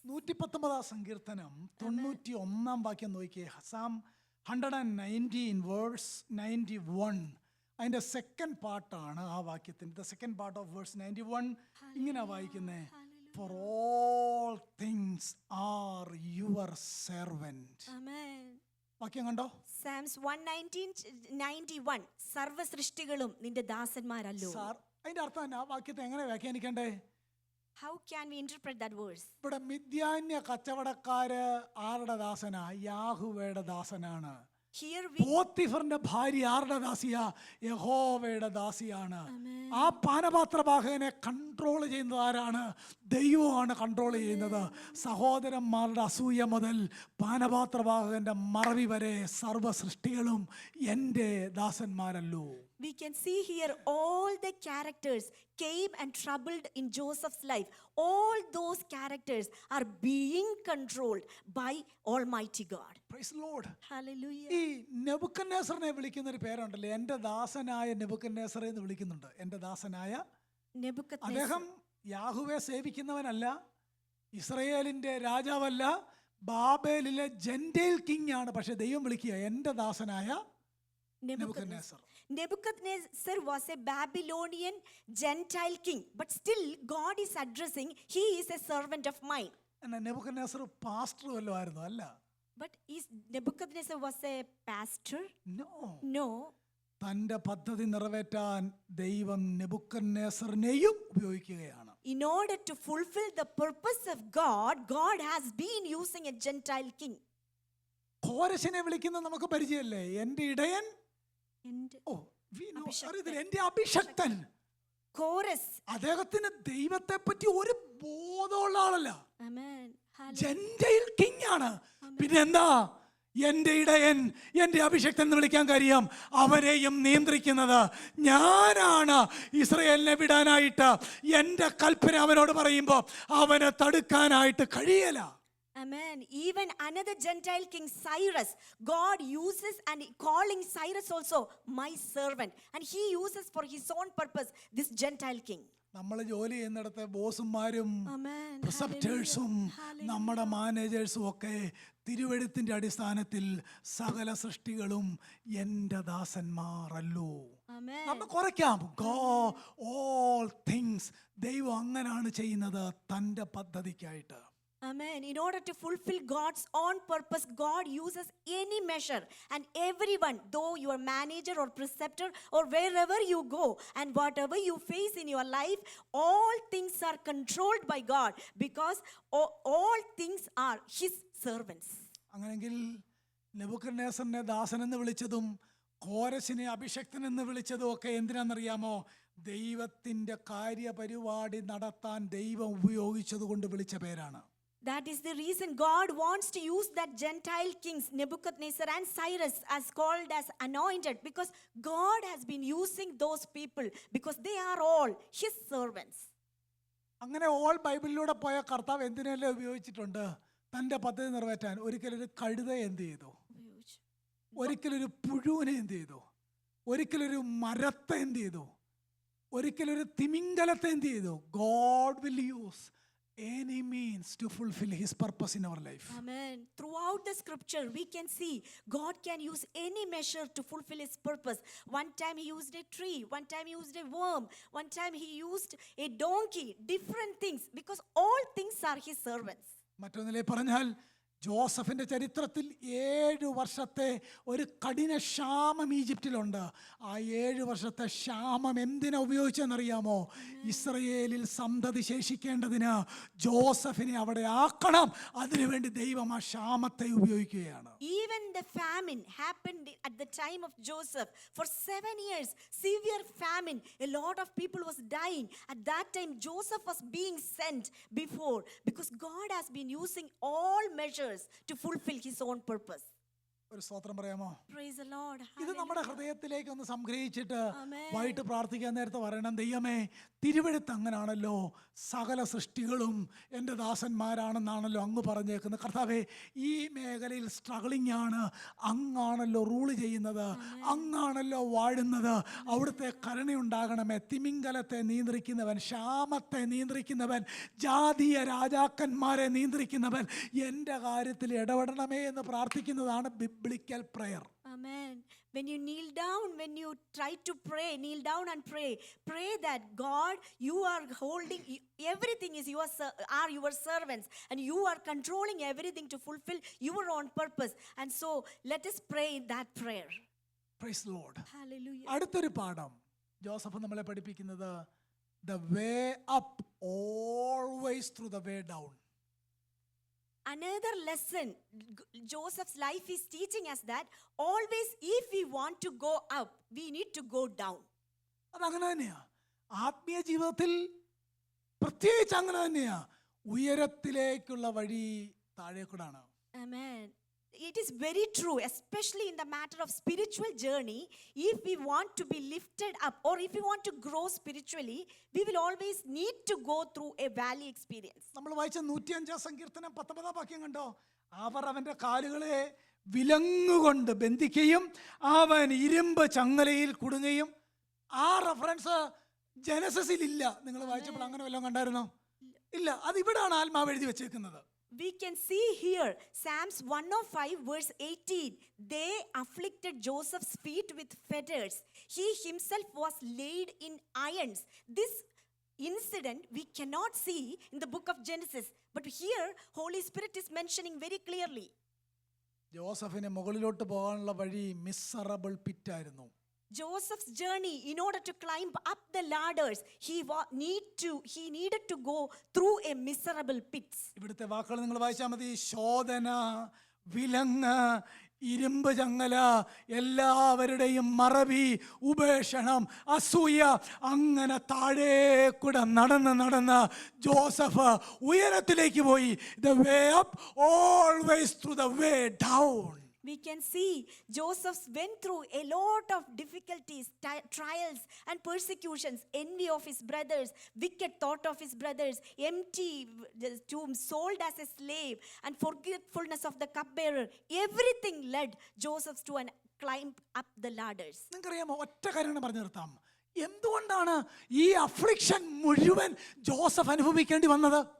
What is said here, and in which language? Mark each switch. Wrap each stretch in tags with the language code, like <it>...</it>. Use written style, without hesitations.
<ml>119 സങ്കീർത്തനം 91 വാക്യം നോക്കിയേ.</ml> <en>Psalm 119 verse 91,</en> <ml>അതിൻ്റെ സെക്കൻഡ് പാർട്ടാണ് ആ വാക്യത്തിൻ്റെ.</ml> <en>second part of verse 91</en> <ml>ഇങ്ങനെ വായിക്കുന്നേ:</ml> <en>For all things are your servant. Amen.</en> <ml>വാക്യം കണ്ടോ? Psalms 119:91, സർവ്വ സൃഷ്ടികളും നിന്റെ ദാസന്മാരല്ലോ. അതിന്റെ അർത്ഥം തന്നെ ആ വാക്യത്തെ എങ്ങനെ വ്യാഖ്യാനിക്കണ്ടേ?</ml> <en>How can we interpret that verse?</en> <ml>ഇവിടെ മിദ്യാന്യ കച്ചവടക്കാര് ആരുടെ ദാസനാ? യാഹുവയുടെ ദാസനാണ്.</ml> <en>Here we</en> <ml>പോത്തിഫറിന്റെ ഭാര്യ ആരുടെ ദാസിയാ? യഹോവയുടെ ദാസിയാണ്. ആ പാനപാത്രവാഹകനെ കൺട്രോൾ ചെയ്യുന്നത് ആരാണ്? ദൈവമാണ് കൺട്രോൾ ചെയ്യുന്നത്. സഹോദരന്മാരുടെ അസൂയ മുതൽ പാനപാത്രവാഹകന്റെ മറവി വരെ സർവ്വ സൃഷ്ടികളും എൻ്റെ ദാസന്മാരല്ലോ.</ml> <en>we can see here all the characters came and troubled in Joseph's life. All those characters are being controlled by Almighty God. Praise the Lord. Hallelujah.</en> <ml>ഈ നെബൂഖദ്നേസറിനെ വിളിക്കുന്ന ഒരു പേരുണ്ടല്ലോ, എൻ്റെ ദാസനായ നെബൂഖദ്നേസറെ എന്ന് വിളിക്കുന്നുണ്ട്. എൻ്റെ ദാസനായ.</ml> <en>Nebuchadnezzar.</en> <ml>അദ്ദേഹം യാഹുവെ സേവിക്കുന്നവനല്ല, ഇസ്രയേലിന്റെ രാജാവല്ല, ബാബേലിലെ ജെന്റൈൽ കിങ് ആണ്. പക്ഷെ ദൈവം വിളിക്കുക എൻ്റെ ദാസനായ Nebuchadnezzar.</ml> <en>Nebuchadnezzar was a Babylonian Gentile king, but still God is addressing, he is a servant of mine.</en> <ml>എന്നാ നെബൂഖദ്നേസർ പാസ്റ്റർ വല്ലതും ആയിരുന്നു? അല്ല.</ml> <en>But is Nebuchadnezzar was a pastor? No. No.</en> <ml>തന്റെ പദ്ധതി നിറവേറ്റാൻ ദൈവം നെബൂഖദ്നേസറിനെയും ഉപയോഗിക്കുകയാണ്.</ml> <en>In order to fulfill the purpose of God, God has been using a Gentile king.</en> <ml>കോരശിനെ വിളിക്കുന്നത് നമുക്ക് പരിചയമല്ലേ? എൻ്റെ ഇടയൻ,</ml> <en>And</en> <ml>അറിയത്തില്ല, എൻ്റെ അഭിഷക്തൻ.</ml> <en>Chorus.</en> <ml>അദ്ദേഹത്തിന് ദൈവത്തെ പറ്റി ഒരു ബോധമുള്ള ആളല്ല.</ml> <en>Amen.</en> <ml>ജെന്റൈൽ കിങ് ആണ്. പിന്നെ എന്താ? എൻ്റെ ഇടയൻ, എൻ്റെ അഭിഷക്തൻ എന്ന് വിളിക്കാൻ കാര്യം അവരെയും നിയന്ത്രിക്കുന്നത് ഞാനാണ്. ഇസ്രയേലിനെ വിടാനായിട്ട് എൻ്റെ കൽപ്പന അവനോട് പറയുമ്പോൾ അവനെ തടുക്കാനായിട്ട് കഴിയല.</ml> <en>Amen. Even another Gentile king, Cyrus, God uses and calling Cyrus also my servant, and he uses for his own purpose this Gentile king.</en> <ml>നമ്മൾ ജോലി ചെയ്യുന്നിടത്തെ ബോസുമാരും</ml> <en>Amen.</en> <ml>പ്രിസപ്റ്റേഴ്സും നമ്മുടെ മാനേജേഴ്സും ഒക്കെ തിരുവെഴുത്തിന്റെ അടിസ്ഥാനത്തിൽ സകല സൃഷ്ടികളും എൻ്റെ ദാസന്മാരല്ലോ.</ml> <en>Amen.</en> <ml>നമ്മൾ കുറയ്ക്കാം.</ml> <en>All things.</en> <ml>ദൈവം അങ്ങനാണ് ചെയ്യുന്നത് തൻ്റെ പദ്ധതിക്കായിട്ട്.</ml> <en>Amen. In order to fulfill God's own purpose, God uses any measure, and everyone, though you are manager or preceptor or wherever you go and whatever you face in your life, all things are controlled by God because all things are his servants.</en> <ml>അങ്ങനെങ്കിൽ നെബൂഖദ്നേസറിനെ ദാസൻ എന്ന് വിളിച്ചതും കോരശിനെ അഭിഷക്തൻ എന്ന് വിളിച്ചതും ഒക്കെ എന്തിനാണെന്നറിയാമോ? ദൈവത്തിന്റെ കാര്യപരിപാടി നടത്താൻ ദൈവം ഉപയോഗിച്ചത് കൊണ്ട് വിളിച്ച പേരാണ്.</ml> <en>That is the reason God wants to use that Gentile kings, Nebuchadnezzar and Cyrus, as called as anointed, because God has been using those people because they are all his servants.</en> <ml>അങ്ങനെ all ബൈബിളിലൂടെ പോയ കർത്താവ് എന്തിനെല്ലാം ഉപയോഗിച്ചിട്ടുണ്ട് തൻ്റെ പദ്ധതി നിറവേറ്റാൻ? ഒരിക്കലൊരു കഴുതയെ എന്ത് ചെയ്തു? ഒരിക്കലൊരു പുഴുവിനെ എന്ത് ചെയ്തു? ഒരിക്കലൊരു മരത്തെ എന്ത് ചെയ്തു? ഒരിക്കലൊരു തിമിംഗലത്തെ എന്ത് ചെയ്തു?</ml> <en>God will use any means to fulfill his purpose in our life. Amen. Throughout the scripture we can see God can use any measure to fulfill his purpose. One time he used a tree, one time he used a worm, one time he used a donkey, different things, because all things are his servants.</en> <ml>മറ്റൊന്നിലെ പറഞ്ഞാൽ ജോസഫിന്റെ ചരിത്രത്തിൽ 7 വർഷത്തെ ഒരു കഠിന ക്ഷാമം ഈജിപ്തിലുണ്ട്. ആ 7 വർഷത്തെ ക്ഷാമം എന്തിനാ ഉപയോഗിച്ചെന്നറിയാമോ? ഇസ്രയേലിൽ സന്തതി ശേഷിക്കേണ്ടതിന് ജോസഫിനെ അവിടെ ആക്കണം. അതിനുവേണ്ടി ദൈവം ആ ക്ഷാമത്തെ ഉപയോഗിക്കുകയാണ്.</ml> <en>Even the famine happened at the time of Joseph. For 7 years, severe famine. A lot of people was dying. At that time, Joseph was being sent before because God has been using all measures to fulfill his own purpose.</en> <ml>ഒരു സ്തോത്രം പറയാമോ?</ml> <en>Praise the Lord.</en> <ml>ഇത് നമ്മുടെ ഹൃദയത്തിലേക്ക് ഒന്ന് സംഗ്രഹിച്ചിട്ട്</ml> <en>Amen.</en> <ml>വൈകിട്ട് പ്രാർത്ഥിക്കാൻ നേരത്തെ പറയണം, ദൈവമേ തിരുവെഴുത്ത് അങ്ങനാണല്ലോ, സകല സൃഷ്ടികളും എൻ്റെ ദാസന്മാരാണെന്നാണല്ലോ അങ്ങ് പറഞ്ഞേക്കുന്നത്. കർത്താവേ, ഈ മേഖലയിൽ സ്ട്രഗിളിംഗ് ആണ്, അങ്ങാണല്ലോ റൂൾ ചെയ്യുന്നത്, അങ്ങാണല്ലോ വാഴുന്നത്. അവിടുത്തെ കരുണയുണ്ടാകണമേ. തിമിംഗലത്തെ നിയന്ത്രിക്കുന്നവൻ, ക്ഷാമത്തെ നിയന്ത്രിക്കുന്നവൻ, ജാതീയ രാജാക്കന്മാരെ നിയന്ത്രിക്കുന്നവൻ എൻ്റെ കാര്യത്തിൽ ഇടപെടണമേ എന്ന് പ്രാർത്ഥിക്കുന്നതാണ്</ml> <en>biblical prayer. Amen. When you kneel down, when you try to pray, kneel down and pray. Pray that God, you are holding everything is are your servants, and you are controlling everything to fulfill your own purpose. And so let us pray that prayer. Praise the Lord. Hallelujah.</en> <ml>അടുത്തൊരു പാഠം Joseph നമ്മളെ പഠിപ്പിക്കുന്നത്</ml> <en>the way up always through the way down. Another lesson Joseph's life is teaching us that always if we want to go up, we need to go down.</en> <ml>അതങ്ങനെ തന്നെയാ ആത്മീയ ജീവിതത്തിൽ, പ്രത്യേകിച്ച് അങ്ങനെ തന്നെയാ. ഉയരത്തിലേക്കുള്ള വഴി താഴേക്കൂടാണ്.</ml> <en>Amen. It is very true, especially in the matter of spiritual journey. If we want to be lifted up or if we want to grow spiritually, we will always need to go through a valley experience.</en> <ml>നമ്മൾ വായിച്ച 105 സങ്കീർത്തനം 19 വാക്യം കണ്ടോ? അവർ അവന്റെ കാലുകളെ വിലങ്ങുകൊണ്ട് ബന്ധിക്കുകയും അവൻ ഇരുമ്പ് ചങ്ങലയിൽ കുടുങ്ങുകയും. ആ reference ജനസസിൽ ഇല്ല. നിങ്ങൾ വായിച്ചപ്പോൾ അങ്ങനെ വല്ലതും കണ്ടായിരുന്നോ? ഇല്ല. അത് ഇവിടാണ് ആത്മാവ് എഴുതി വെച്ചേക്കുന്നത്.</ml> <en>We can see here Psalms 105 verse 18. They afflicted Joseph's feet with fetters. He himself was laid in irons. This incident we cannot see in the book of Genesis, but here Holy Spirit is mentioning very clearly.</en> <ml>ജോസഫിന് മുകളിലോട്ട് പോകാനുള്ള വഴി miserable പിറ്റായിരുന്നു.</ml> <en>Joseph's journey, in order to climb up the ladders, he needed to go through a miserable pits.</en> <ml>ഇവിടുത്തെ വാക്കുകൾ നിങ്ങൾ വായിച്ചാൽ മതി. ശോധന, വിലങ്ങ്, ഇരുമ്പ് ചങ്ങല, എല്ലാവരുടെയും മറവി, ഉപേക്ഷണം, അസൂയ, അങ്ങനെ താഴെ കൂടെ നടന്ന് ജോസഫ് ഉയരത്തിലേക്ക് പോയി.</ml> <en>The way up always through the way down. We can see Joseph went through a lot of difficulties, trials and persecutions, envy of his brothers, wicked thought of his brothers, empty tomb, sold as a slave, and forgetfulness of the cupbearer. Everything led Joseph to climb up the ladders.</en> <ml>നിങ്ങൾക്കറിയാമോ, ഒറ്റ കാര്യം പറഞ്ഞു നിർത്താം. എന്തുകൊണ്ടാണ് ഈ affliction മുഴുവൻ Joseph അനുഭവിക്കേണ്ടി വന്നത്?</ml>